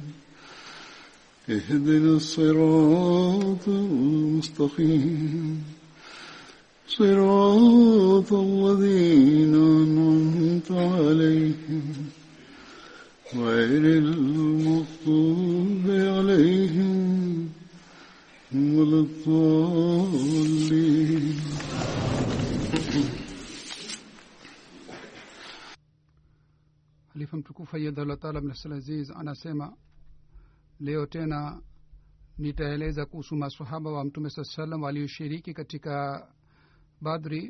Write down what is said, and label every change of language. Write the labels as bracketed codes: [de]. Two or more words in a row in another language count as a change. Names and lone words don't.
[ar] اهدنا الصراط المستقيم صراط الذين أنعمت عليهم غير المغضوب عليهم ولا الضالين. [sw] Khalifa mtukufu [ar] أيده الله تعالى [sw] bin Aziz anasema leo tena nitaeleza kuhusu maswahaba wa Mtume sallallahu walioshiriki katika Badri.